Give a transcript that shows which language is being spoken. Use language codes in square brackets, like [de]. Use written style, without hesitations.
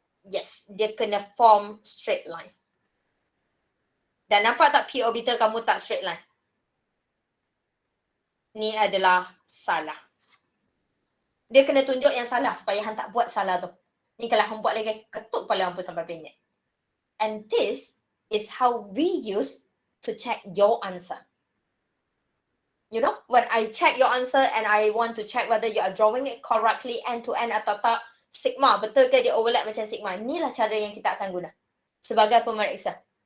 [ms] Yes, dia kena form straight line. Dan nampak tak p orbital kamu tak straight line? Ni adalah salah. Dia kena tunjuk yang salah supaya hang tak buat salah tu. Ni kalau hang buat lagi, ketuk kepala hang pun sampai penyek. [en] And this is how we use to check your answer. You know, when I check your answer and I want to check whether you are drawing it correctly end to end [ms] atau tak, [en] sigma, [ms] betul ke dia overlap macam sigma? Inilah cara yang kita akan guna sebagai pemeriksa.